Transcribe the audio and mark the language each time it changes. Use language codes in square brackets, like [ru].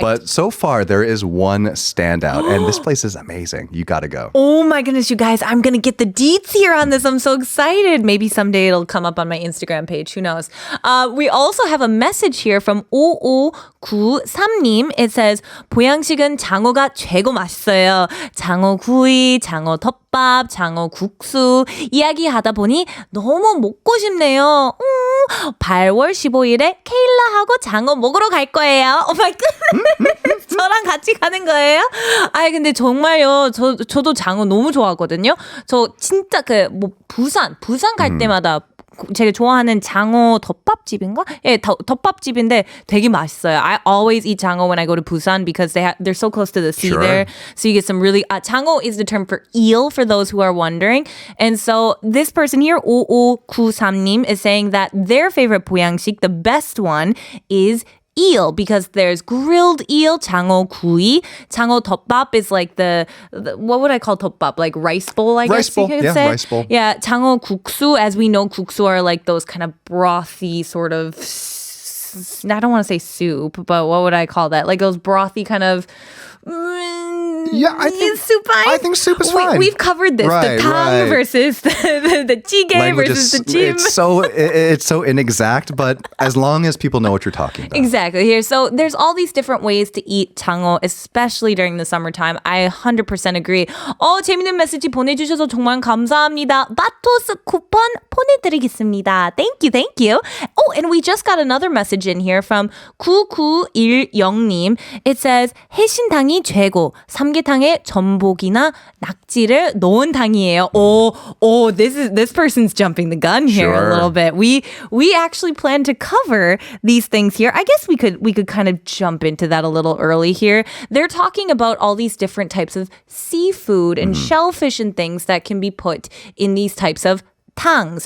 [en] But so far, there is one standout, and this place is amazing. You got to go. Oh my goodness, you guys. I'm going to get the deets here on this. I'm so excited. Maybe someday it'll come up on my Instagram page. Who knows? We also have a message here from 5593님. It says, [ko] 보양식은 장어가 최고 맛있어요. 장어 구이, 장어 덮밥, 장어 국수 이야기하다 보니 너무 먹고 싶네요. 8월 15일에 케일라하고 장어 먹으러 갈 거예요. [en] 오 마이 갓. [ko] 저랑 같이 가는 거예요? 아니 근데 정말요. 저도 장어 너무 좋아하거든요. 저 진짜 부산 갈 때마다 제가 좋아하는 장어 덮밥집인가? 예, 덮밥집인데 되게 맛있어요. [en] I always eat 장어 when I go to Busan because they're so close to the sea there. So you get some really... 장어 is the term for eel for those who are wondering. And so this person here, 5593님, is saying that their favorite 보양식, the best one, is eel because there's grilled eel, 장어 구이. 장어 덮밥 is like the what would I call 덮밥? Like rice bowl, I guess you could say. Rice bowl. Yeah, 장어 국수, as we know, 국수 are like those kind of brothy sort of, I don't want to say soup, but what would I call that? Like those brothy kind of... I think soup is fine. We've covered this. Right, the tang versus the jjigae versus the jjim. It's so inexact, but as long as people know what you're talking about. Exactly. Here, so there's all these different ways to eat 장어, especially during the summertime. I 100% agree. [ko] 재밌는 메시지 보내주셔서 정말 감사합니다. 마토스 쿠폰 보내드리겠습니다. [en] Thank you, thank you. Oh, and we just got another message in here from 9910님. It says, [ko] 해신탕이 최고. 삼계탕에 전복이나 낙지를 넣은 탕이에요. [en] Oh, this person's jumping the gun here a little bit. We actually plan to cover these things here. I guess we could kind of jump into that a little early here. They're talking about all these different types of seafood and shellfish and things that can be put in these types of tangs.